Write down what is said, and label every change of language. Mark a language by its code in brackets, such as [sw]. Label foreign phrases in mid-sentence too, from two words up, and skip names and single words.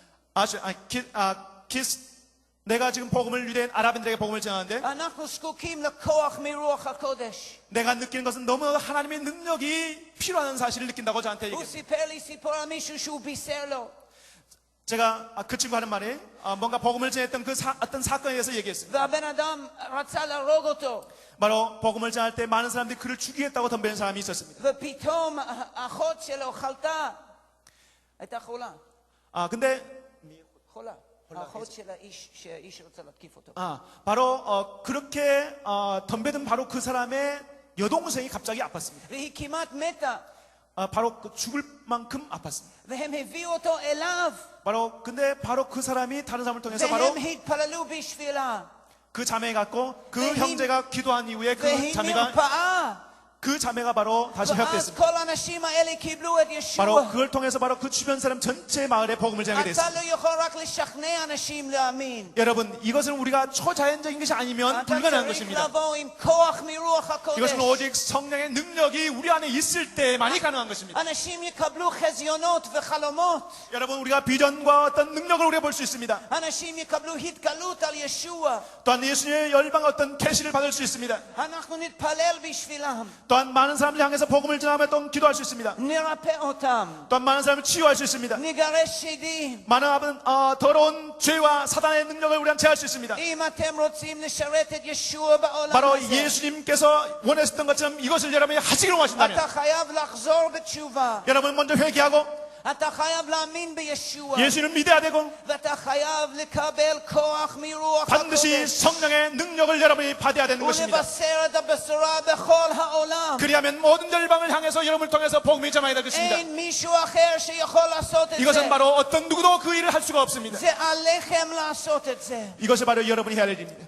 [ko] 내가 지금 복음을 유대인 아랍인들에게 복음을 전하는데 [he] אנחנו זקוקים לכוח מרוח הקודש. [ko] 내가 느끼는 것은 너무 하나님의 능력이 필요한 사실을 느낀다고 저한테 [he] הוא [ko] 얘기했어요. [he] סיפר לי סיפור על 미שהו שהוא בישר לו. [ko] 제가 그 친구 하는 말에 뭔가 복음을 전했던 그 어떤 사건에 대해서 얘기했습니다. [he] והבן אדם רצה להרוג אותו. [ko] 바로 복음을 전할 때 많은 사람들이 그를 죽이겠다고 덤비는 사람이 있었습니다. [he] ופתאום האחות שלו חלתה. הייתה חולה. [ko] 근데 [he] חולה. האחות של האיש שהאיש רצה להתקיף אותו. [ko] 바로 그렇게 덤벼든 바로 그 사람의 여동생이 갑자기 아팠습니다. [he] והיא כמעט מתה. [ko] 바로 죽을 만큼 아팠습니다. [he] והם הביאו אותו אליו. [ko] 근데 바로 그 사람이 다른 사람을 통해서 바로 [he] והם התפללו בשבילה. [ko] 그 자매 갖고 그 형제가 기도한 이후에 그 [he] והיא [ko] 자매가 [he] נרפאה. [ko] 바로 다시 [he] ואז [ko] 회복됐습니다. [he] כל האנשים האלה קיבלו את ישוע. [ko] 바로 그걸 통해서 바로 그 주변 사람 전체 마을에 복음을 전하게 [he] אתה [ko] 됐습니다. [he] לא יכול רק לשכנע אנשים להאמין. [ko] 여러분 이것은 우리가 초자연적인 것이 아니면 [he] אתה [ko] 불가능한 [he] צריך [ko] 것입니다. [he] לבוא עם כוח מרוח הקודש. [ko] 이것은 오직 성령의 능력이 우리 안에 있을 때만이 가능한 것입니다. [he] אנשים יקבלו חזיונות וחלומות. [ko] 여러분 우리가 비전과 어떤 능력을 우리가 볼 수 있습니다. [he] אנשים יקבלו התגלות על ישוע. [ko] 또한 예수님의 열방 어떤 계시를 받을 수 있습니다. [he] אנחנו נתפלל בשבילם. [ko] 또한 많은 사람들 향해서 복음을 전하며 또 기도할 수 있습니다. [he] נרפא אותם. [ko] 또한 많은 사람을 치유할 수 있습니다. [he] נגרש שדים. [ko] 많은 더러운 죄와 사단의 능력을 우리는 제할 수 있습니다. [he] אם אתם רוצים לשרת את ישוע בעולם [ko] 바로 [he] הזה, [ko] 예수님께서 원하셨던 것처럼 이것을 여러분이 하시기를 원하신다면 [he] אתה חייב לחזור בתשובה. [ko] 여러분 먼저 회개하고 [he] אתה חייב להאמין בישוע. [ko] 예수님을 믿어야 되고 [he] ואתה חייב לקבל כוח מרוח [ko] 반드시 [he] הקודש. [ko] 성령의 능력을 여러분이 받아야 되는 것입니다. [he] ולבשר את הבשורה בכל העולם. [ko] 그리하면 모든 열방을 향해서 여러분을 통해서 복음이 전하게 될 것입니다. [he] אין מישהו אחר שיכול לעשות את זה. [ko] 이것은 바로 어떤 누구도 그 일을 할 수가 없습니다. [he] זה עליכם לעשות את זה. [ko] 이것이 바로 여러분이 해야 할 일입니다.